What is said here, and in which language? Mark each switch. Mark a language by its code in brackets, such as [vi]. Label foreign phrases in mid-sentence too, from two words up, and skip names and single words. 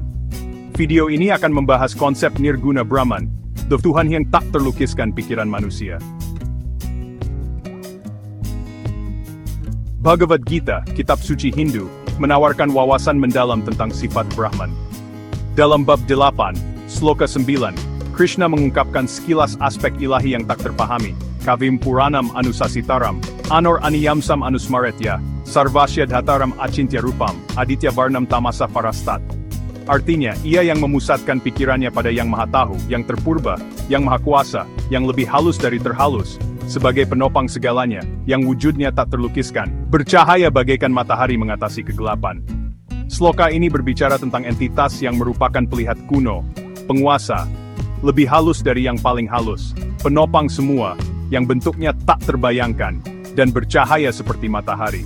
[id] Video ini akan membahas konsep [sa] निर्गुण ब्रह्मन्, [id] Tuhan yang tak terlukiskan pikiran manusia. Bhagavad Gita, kitab suci Hindu, menawarkan wawasan mendalam tentang sifat Brahman. Dalam bab 8, sloka 9, Krishna mengungkapkan sekilas aspek ilahi yang tak terpahami. [sa] कविं पुराणम् अनुशासितारम्, अणोर् अणीयांसम् अनुस्मरेत्य, सर्वस्य धातारम् अचिन्त्य रूपम्, आदित्य वर्णं तमसः परस्तात्. [id] Artinya, ia yang memusatkan pikirannya pada yang maha tahu, yang terpurba, yang maha kuasa, yang lebih halus dari terhalus, sebagai penopang segalanya, yang wujudnya tak terlukiskan, bercahaya bagaikan matahari mengatasi kegelapan. Sloka ini berbicara tentang entitas yang merupakan pelihat kuno, penguasa, lebih halus dari yang paling halus, penopang semua, yang bentuknya tak terbayangkan, dan bercahaya seperti matahari.